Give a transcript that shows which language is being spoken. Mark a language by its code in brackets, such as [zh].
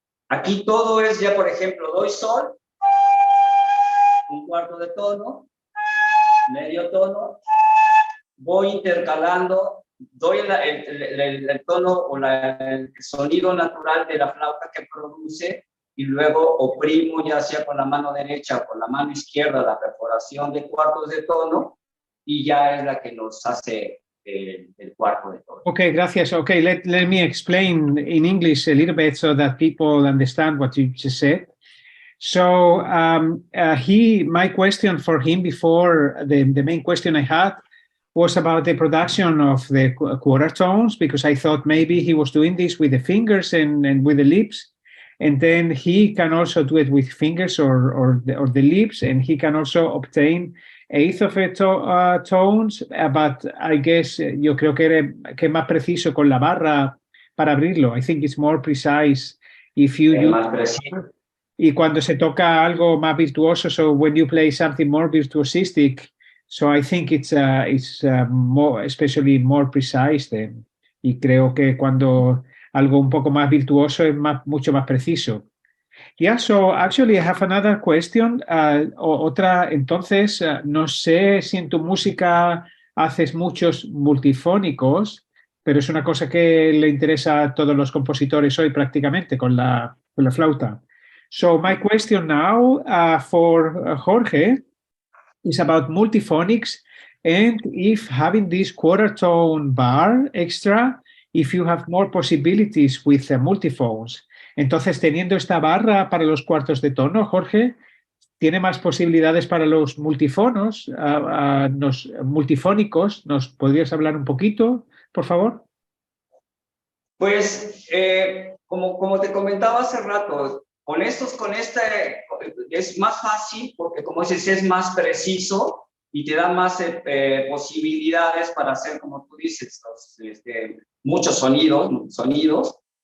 [es] Aquí todo es ya, por ejemplo, doy sol, un cuarto de tono, medio tono, voy intercalando, doy el tono o el sonido natural de la flauta que produce y luego oprimo ya sea con la mano derecha o con la mano izquierda la perforación de cuartos de tono y ya es la que nos hace el cuarto de tono. Okay, gracias. [en] Okay, let me explain in English a little bit so that people understand what you just said. So my question for him before the main question I had was about the production of the quarter tones, because I thought maybe he was doing this with the fingers and with the lips, and then he can also do it with fingers or the lips, and he can also obtain eighth of a tones, but I guess [es] yo creo que es más preciso con la barra para abrirlo. [en] I think it's more precise if you use. [es] Más preciso. Y cuando se toca algo más virtuoso, [en] so when you play something more virtuosistic, so I think it's more, especially more precise then. [es] Y creo que cuando algo un poco más virtuoso es mucho más preciso. [en] Yeah, so actually I have another question. [es] Otra, entonces, no sé si en tu música haces muchos multifónicos, pero es una cosa que le interesa a todos los compositores hoy prácticamente con la flauta. [en] So my question now for Jorge is about multiphonics and if having this quarter tone bar extra, if you have more possibilities with multiphones. [es] Entonces, teniendo esta barra para los cuartos de tono, Jorge, ¿tiene más posibilidades para los multifonos, multifónicos? ¿Nos podrías hablar un poquito, por favor? Pues, como te comentaba hace rato, con este es más fácil porque, como dices, es más preciso y te da más posibilidades para hacer, como tú dices, muchos sonidos.